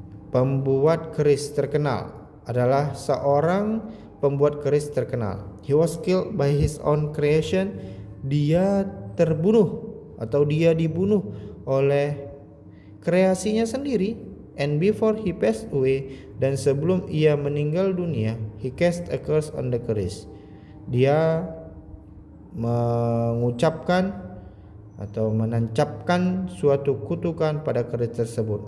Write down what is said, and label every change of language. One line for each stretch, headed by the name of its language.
Indonesian: Pembuat keris terkenal adalah seorang pembuat keris terkenal.
English: He was killed by his own creation.
Indonesian: Dia terbunuh atau dia dibunuh oleh kreasinya sendiri.
English: And before he passed away,
Indonesian: dan sebelum ia meninggal dunia,
English: he cast a curse on the keris.
Indonesian: Dia mengucapkan atau menancapkan suatu kutukan pada keris tersebut.